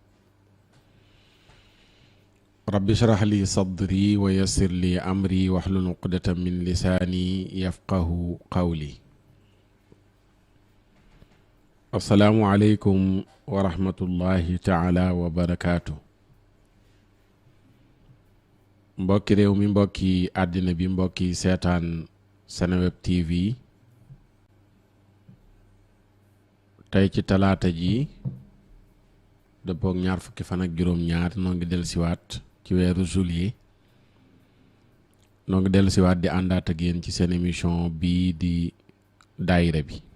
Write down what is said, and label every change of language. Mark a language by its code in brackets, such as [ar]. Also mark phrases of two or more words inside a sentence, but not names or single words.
[ar] رب اشرح لي صدري ويسر لي أمري واحلل عقدة من لساني يفقه قولي السلام عليكم ورحمة الله تعالى وبركاته [wo] mbokki réew mi mbokki àddina bi mbokki seetaan Seneweb TV tey ci talaata ji dëppook ñaar fukki fan ak juróom-ñaar noo ngi dellusiwaat ci weeru juillet noo ngi dellusiwaat di àndaat ak yéen ci seen émission bii di daayira bi